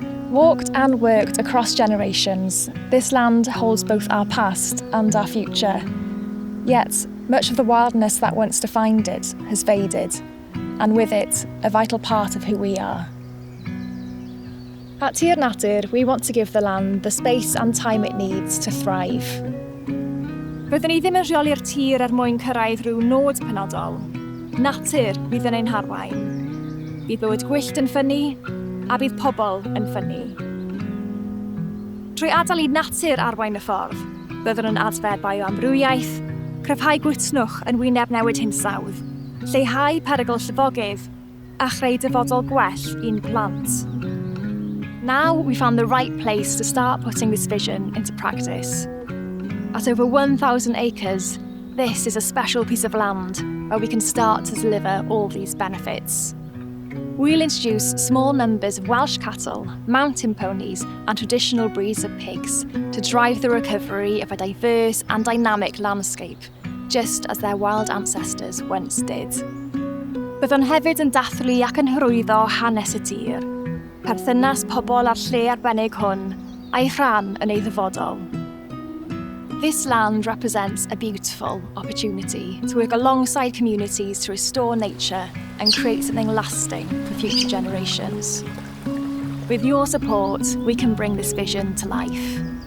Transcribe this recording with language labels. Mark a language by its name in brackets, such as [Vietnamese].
[English] Walked and worked across generations, this land holds both our past and our future. Yet, much of the wildness that once defined it has faded, and with it, a vital part of who we are. At Tir Natur, we want to give the land the space and time it needs to thrive. [Welsh] Byddwn ni ddim yn rheoli'r tir mwyn cyrraedd rhyw nod penodol. Natur bydd yn ein harwain. Bydd bywyd gwyllt yn ffynnu, a bydd pobl yn ffynnu. Trwy adael I natur arwain y ffordd, byddwn yn adfer bioamrywiaeth, cryfhau gwtnwch yn wyneb newid hinsawdd, lleihau perygl llifogydd, a chreu dyfodol gwell i'n plant. [English] Now we found the right place to start putting this vision into practice. At over 1,000 acres, this is a special piece of land where we can start to deliver all these benefits. We'll introduce small numbers of Welsh cattle, mountain ponies and traditional breeds of pigs to drive the recovery of a diverse and dynamic landscape, just as their wild ancestors once did. [Welsh] Byddwn hefyd yn dathlu ac yn hyrwyddo hanes y tir, perthynas pobl a'r lle arbennig hwn, a'i rhan yn ei ddyfodol. [English] This land represents a beautiful opportunity to work alongside communities to restore nature and create something lasting for future generations. With your support, we can bring this vision to life.